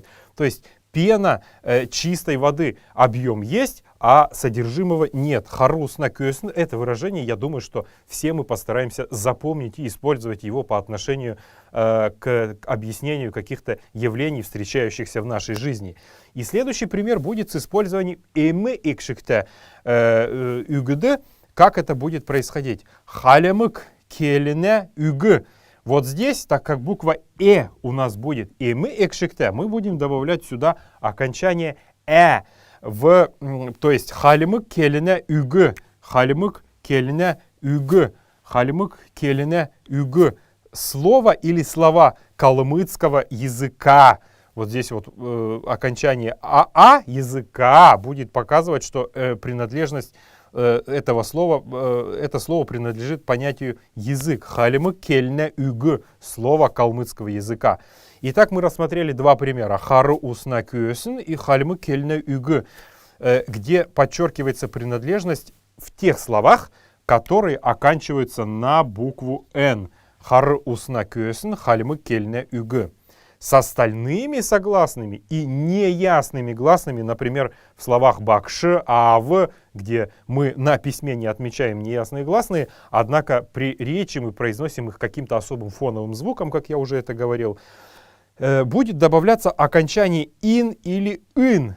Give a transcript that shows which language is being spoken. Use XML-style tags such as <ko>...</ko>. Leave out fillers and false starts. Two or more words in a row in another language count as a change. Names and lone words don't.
<ru>То есть пена чистой воды. Объем есть, а содержимого нет.</ru> <xal>Харусна кёсн</xal> <ru>— это выражение, я думаю, что все мы постараемся запомнить и использовать его по отношению к объяснению каких-то явлений, встречающихся в нашей жизни. И следующий пример будет с использованием</ru> <xal>«эмэ икшикте үгд».</xal> <ru>Как это будет происходить?</ru> <xal>«Халямык келене үг».</xal> <ru>Вот здесь, так как буква у нас будет</ru> <xal>«эмэ икшикте»,</xal> <ru>мы будем добавлять сюда окончание то есть</ru> <xal>«халямык келене үг». «Халямык келене үг». «Халямык келене үг».</xal> <ru>Слово или слова калмыцкого языка. Вот здесь вот окончание языка будет показывать, что принадлежность это слово принадлежит понятию язык.</ru> <xal>Халимы кельне үг,</xal> <ru>слово калмыцкого языка. Итак, мы рассмотрели два примера.</ru> <xal>Хару усна кюсен и халимы кельне үг,</xal> <ru>где подчеркивается принадлежность в тех словах, которые оканчиваются на букву Н.</ru> <xal>Хар усна кюсен, халимы кельне үг.</xal> <ru>С остальными согласными и неясными гласными, например, в словах бакши, ав, где мы на письме не отмечаем неясные гласные, однако при речи мы произносим их каким-то особым фоновым звуком, как я уже это говорил, будет добавляться окончание ин или ин.</ru>